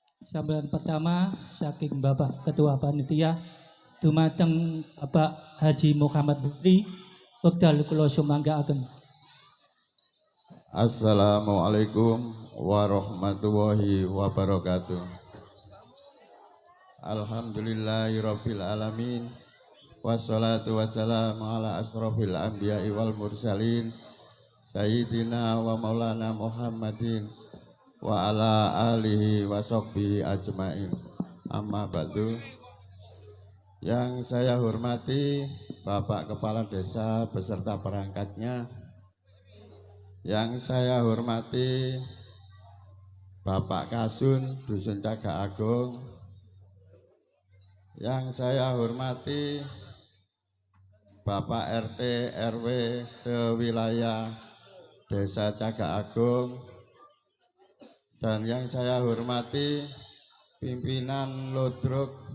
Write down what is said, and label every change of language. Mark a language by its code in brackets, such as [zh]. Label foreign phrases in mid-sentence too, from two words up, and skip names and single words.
[jv] Sambutan pertama saking Bapak Ketua Panitia dumateng Bapak Haji Muhammad Bukti wekdal kula sumanggaaken. [ar] السلام عليكم ورحمة الله وبركاته. الحمد لله رب العالمين. والصلاة والسلام على أشرف الأنبياء والمرسلين سيدنا ومولانا محمد وعلى آله وصحبه أجمعين. أما بعد. [id] Yang saya hormati Bapak Kepala Desa beserta perangkatnya, yang saya hormati Bapak Kasun Dusun Cagak Agung, yang saya hormati Bapak RT RW sewilayah Desa Cagak Agung, dan yang saya hormati pimpinan Lodruk